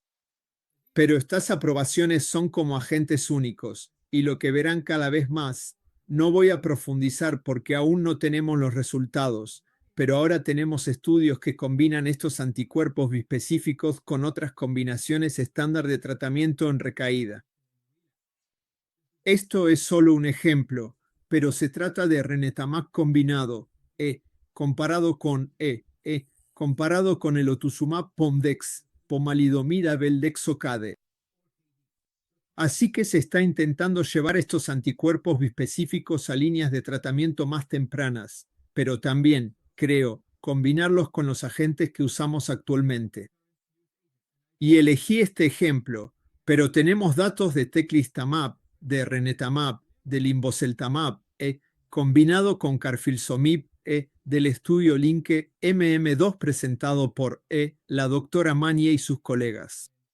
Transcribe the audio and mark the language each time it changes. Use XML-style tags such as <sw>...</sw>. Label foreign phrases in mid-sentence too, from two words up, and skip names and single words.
<es>Pero estas aprobaciones son como agentes únicos, y lo que verán cada vez más, no voy a profundizar porque aún no tenemos los resultados, pero ahora tenemos estudios que combinan estos anticuerpos bispecíficos con otras combinaciones estándar de tratamiento en recaída. Esto es solo un ejemplo, pero se trata de ernetamab combinado, comparado con comparado con el otuzumab Pomdex, pomalidomida beldexocade. Así que se está intentando llevar estos anticuerpos bispecíficos a líneas de tratamiento más tempranas, pero también, creo, combinarlos con los agentes que usamos actualmente. Y elegí este ejemplo, pero tenemos datos de teclistamab, de ernetamab, de linvoseltamab, combinado con carfilzomib, del estudio Linke MM2 presentado por la doctora Manier y sus colegas.</es>